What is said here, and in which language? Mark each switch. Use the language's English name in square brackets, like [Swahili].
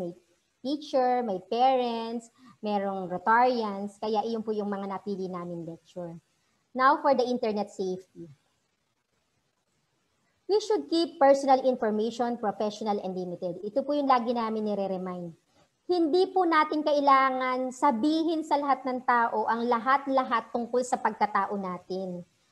[Filipino] May teacher, may parents, merong Rotarians. Kaya iyon po yung mga napili namin lecture. [English] Now for the internet safety. We should keep personal information professional and limited. [Filipino] Ito po yung lagi namin nire-remind. Hindi po natin kailangan sabihin sa lahat ng tao ang lahat-lahat tungkol sa pagkatao natin.